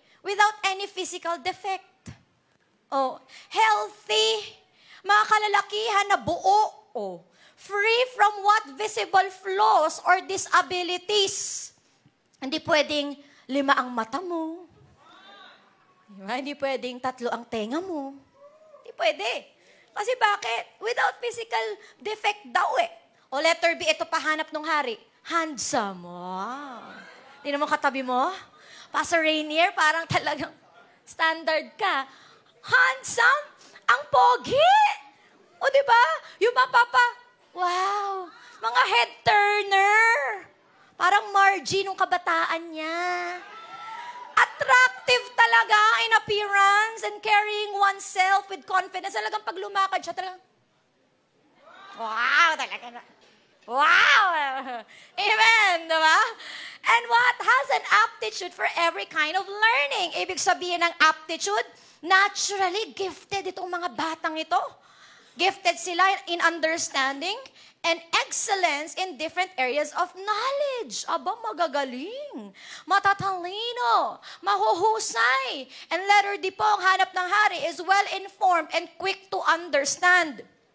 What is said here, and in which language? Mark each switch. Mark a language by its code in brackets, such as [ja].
[en] Without any physical defect. Healthy. [tl] Mga kalalakihan na buo. [en] Free from what visible flaws or disabilities. [tl] Hindi pwedeng 5 ang mata mo. Diba? Hindi pwedeng 3 ang tenga mo. Hindi pwede. Kasi bakit? Without physical defect daw O letter B, ito pahanap ng hari. Handsome. Tingnan mo katabi mo. Pastor Rainier, parang talagang standard ka. Handsome? Ang pogi! O diba? Yung wow! Mga head turner. Parang Margie nung kabataan niya. [en] Attractive talaga in appearance and carrying oneself with confidence. [tl] Talagang pag lumakad siya, talagang, wow, talaga na. Wow! [en] Amen, diba? And what? Has an aptitude for every kind of learning. [tl] Ibig sabihin ng aptitude, [en] naturally gifted [tl] itong mga batang ito. [en] Gifted sila in understanding and excellence in different areas of knowledge. [tl] Aba, magagaling. Matatalino. [en] Mahuhusay. And letter D po, [tl] ang hanap ng hari [en] is well-informed and quick to understand.